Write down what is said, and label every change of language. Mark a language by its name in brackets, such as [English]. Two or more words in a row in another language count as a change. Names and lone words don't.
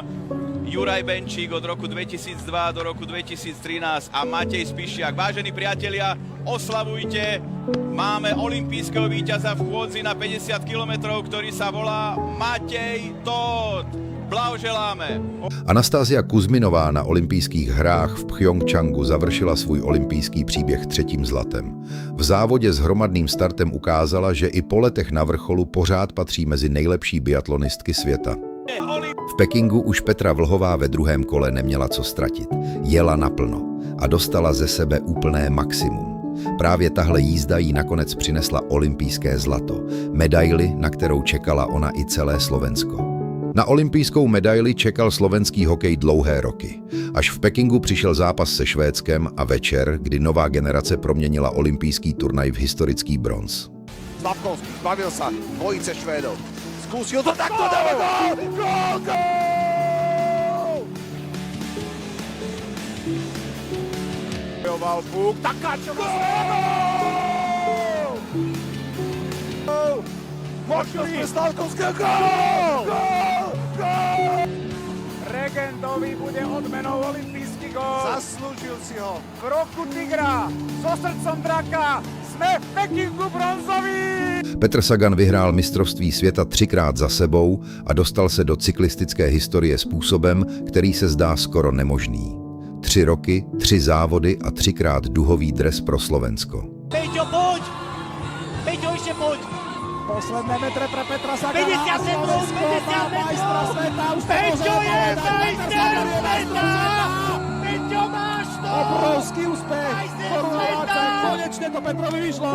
[Slovak] Potom Juraj Benčík od roku 2002 do roku 2013 a Matej Spišiak. Vážení priatelia, oslavujte, máme olympijského víťaza v chôdzi na 50 km, ktorý sa volá Matej Tóth. Blahoželáme. [Czech] Anastázia Kuzminová na olympijských hrách v Pchjongčangu završila svůj olympijský příběh 3. zlatem. V závodě s hromadným startem ukázala, že i po letech na vrcholu pořád patří mezi nejlepší biatlonistky světa. V Pekingu už Petra Vlhová ve druhém kole neměla co ztratit. Jela naplno a dostala ze sebe úplné maximum. Právě tahle jízda jí nakonec přinesla olympijské zlato, medaili, na kterou čekala ona i celé Slovensko. Na olympijskou medaili čekal slovenský hokej dlouhé roky. Až v Pekingu přišel zápas se Švédskem a večer, kdy nová generace proměnila olympijský turnaj v historický bronz. [Slovak] Slavkovský zbavil sa dvojice Švédov. Skúsil to takto, dáva gól! Gól, gól! Bojoval Fúk, Takáčová gól! Možnosť pre Slavkovského, gól! Gól! Gól! Regentovi bude odmenou olympijský gól. Zaslúžil si ho. V roku Tigra, so srdcom draka, sme v Pekingu bronzoví! [Czech] Petr Sagan vyhrál mistrovství světa 3krát za sebou a dostal se do cyklistické historie způsobem, který se zdá skoro nemožný. 3 roky, 3 závody a 3krát duhový dres pro Slovensko. [Slovak] Peťo, poď! Peťo, ešte poď! Posledné metre pre Petra Sagana. 50 metrov, 50 metrov! Peťo je majster sveta! Peťo, máš to! Obrovský úspech! Korunováce, konečne to Petrovi vyšlo!